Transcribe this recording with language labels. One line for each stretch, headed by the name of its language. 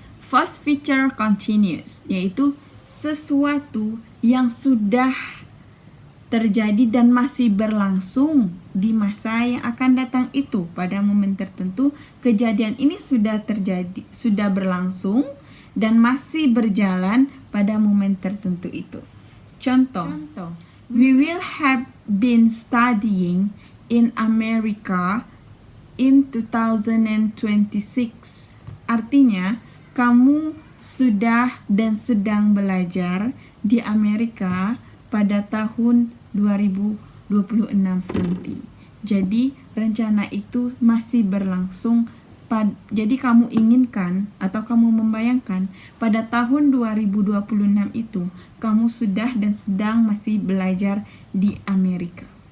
Indonesian: First feature continuous, yaitu sesuatu yang sudah terjadi dan masih berlangsung di masa yang akan datang itu. Pada momen tertentu, kejadian ini sudah terjadi, sudah berlangsung dan masih berjalan pada momen tertentu itu. Contoh,
English: we will have been studying in America in 2026.
Indonesian: Artinya, kamu sudah dan sedang belajar di Amerika pada tahun 2026 nanti. Jadi rencana itu masih berlangsung. Jadi kamu inginkan atau kamu membayangkan pada tahun 2026 itu kamu sudah dan sedang masih belajar di Amerika.